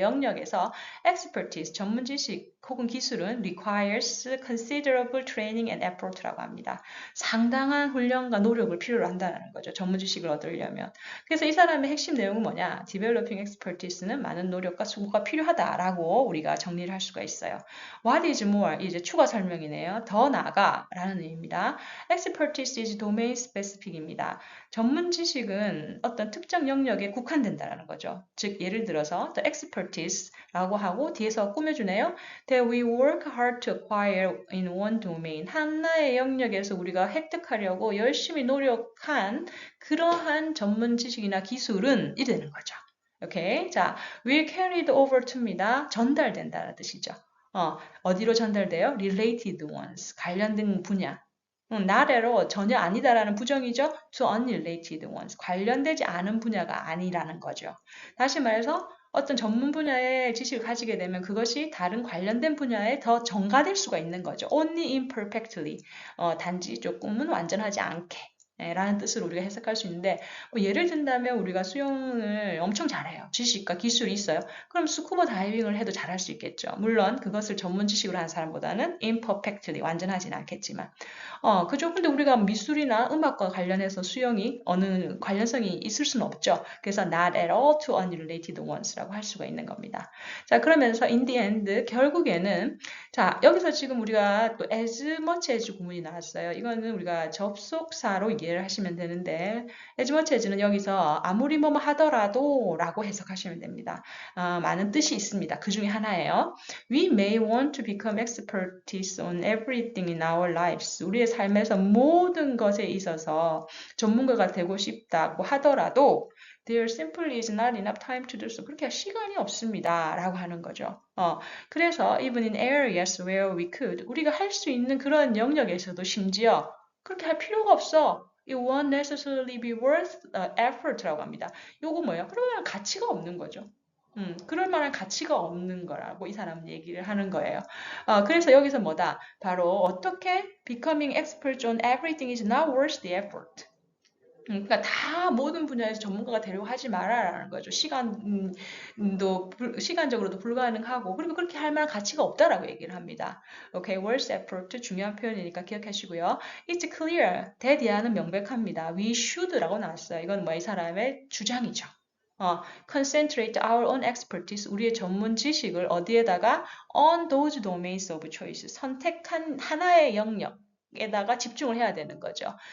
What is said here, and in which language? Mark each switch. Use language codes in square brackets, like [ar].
[ko] 영역에서 expertise 전문 지식 혹은 기술은 [en] requires considerable training and effort [ko] 라고 합니다. 상당한 훈련과 노력을 필요로 한다는 거죠. 전문 지식을 얻으려면. 그래서 이 사람의 핵심 내용은 뭐냐? developing expertise는 많은 노력과 수고가 필요하다라고 우리가 정리를 할 수가 있어요. [en] What is more? [ko] 이제 추가 설명이네요. 더 나아가라는 의미입니다. [en] Expertise is domain specific입니다. [ko] 전문 지식은 어떤 특정 영역에 국한된다는 거죠. 즉 예를 들어서 the expertise라고 하고 뒤에서 꾸며주네요. [en] That we work hard to acquire in one domain. [ko] 하나의 영역에서 우리가 획득하려고 열심히 노력한 그러한 전문 지식이나 기술은 이 되는 거죠. 오케이. [en] 자, will carried over to입니다. [ko] 전달된다는 뜻이죠. 어디로 전달돼요? [en] related ones, [ko] 관련된 분야. [en] not at all, [ko] 전혀 아니다라는 부정이죠. [en] to unrelated ones, [ko] 관련되지 않은 분야가 아니라는 거죠. 다시 말해서 어떤 전문 분야의 지식을 가지게 되면 그것이 다른 관련된 분야에 더 전가될 수가 있는 거죠. [en] only imperfectly, [ko] 단지 조금은 완전하지 않게. 라는 뜻으로 우리가 해석할 수 있는데 예를 든다면 우리가 수영을 엄청 잘해요. 지식과 기술이 있어요. 그럼 스쿠버 다이빙을 해도 잘할 수 있겠죠. 물론 그것을 전문 지식으로 하는 사람보다는 imperfectly, 완전하진 않겠지만 그죠. 근데 우리가 미술이나 음악과 관련해서 수영이 어느 관련성이 있을 수는 없죠. 그래서 [en] not at all to unrelated ones [ko] 라고 할 수가 있는 겁니다. 자, 그러면서 [en] in the end, [ko] 결국에는 자, 여기서 지금 우리가 또 as much as 구문이 나왔어요. 이거는 우리가 접속사로 이해를 하시면 되는데 as much as는 여기서 아무리 뭐뭐 하더라도 라고 해석하시면 됩니다. 많은 뜻이 있습니다. 그 중에 하나예요. [en] We may want to become experts on everything in our lives. [ko] 우리의 삶에서 모든 것에 있어서 전문가가 되고 싶다고 하더라도 [en] there simply is not enough time to do so. [ko] 그렇게 시간이 없습니다. 라고 하는 거죠. 그래서 [en] even in areas where we could, [ko] 우리가 할 수 있는 그런 영역에서도 심지어 그렇게 할 필요가 없어. [en] It won't necessarily be worth effort라고 합니다. [ko] 요거 뭐예요? 그러면 가치가 없는 거죠. 그럴 만한 가치가 없는 거라고 이 사람은 얘기를 하는 거예요. 그래서 여기서 뭐다? 바로 어떻게 [en] becoming expert on everything is not worth the effort. [ko] 그러니까 다 모든 분야에서 전문가가 되려고 하지 마라라는 거죠. 시간적으로도 불가능하고 그리고 그렇게 할 만한 가치가 없다라고 얘기를 합니다. 오케이, words effort 중요한 표현이니까 기억하시고요. [en] It's clear, [ko] 대디아는 명백합니다. [en] We should [ko] 라고 나왔어요. 이건 뭐 이 사람의 주장이죠. [en] concentrate our own expertise, [ko] 우리의 전문 지식을 어디에다가 [en] on those domains of choice, [ko] 선택한 하나의 영역에다가 집중을 해야 되는 거죠.